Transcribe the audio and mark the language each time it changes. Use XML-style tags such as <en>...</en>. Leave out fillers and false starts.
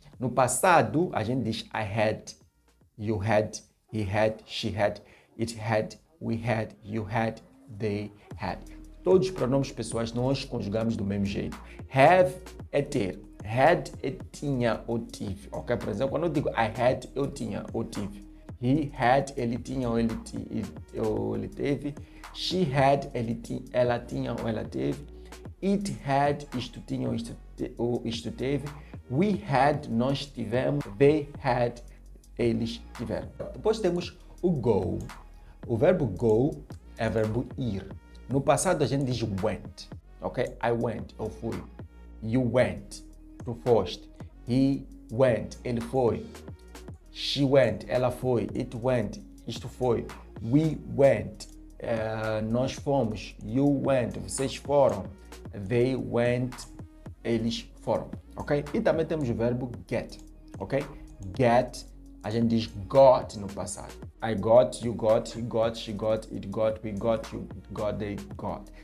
<pt>No passado, a gente diz</pt> <en>I had, you had, he had, she had, it had, we had, you had, they had.</en> <pt>Todos os pronomes pessoais nós conjugamos do mesmo jeito. Have é ter. Had é tinha ou tive. Ok? Por exemplo, quando eu digo</pt> <en>I had,</en> <pt>eu tinha ou tive.</pt> <en>He had,</en> <pt>ele tinha ou ele teve.</pt> <en>She had,</en> <pt>ela tinha ou ela teve.</pt> <en>It had,</en> <pt>isto tinha ou isto teve.</pt> <en>We had,</en> <pt>nós tivemos.</pt> <en>They had,</en> <pt>eles tiveram. Depois temos o go. O verbo go é verbo ir. No passado a gente diz went, ok?</pt> <en>I went,</en> <pt>eu fui.</pt> <en>You went,</en> <pt>tu foste.</pt> <en>He went,</en> <pt>ele foi.</pt> <en>She went,</en> <pt>ela foi.</pt> <en>It went,</en> <pt>isto foi.</pt> <en>We went,</en> <pt>nós fomos.</pt> <en>You went,</en> <pt>vocês foram.</pt> <en>They went,</en> <pt>eles foram, ok? E também temos o verbo get, ok? Get, a gente diz got no passado.</pt> <en>I got, you got, he got, she got, it got, we got, you got, they got.</en>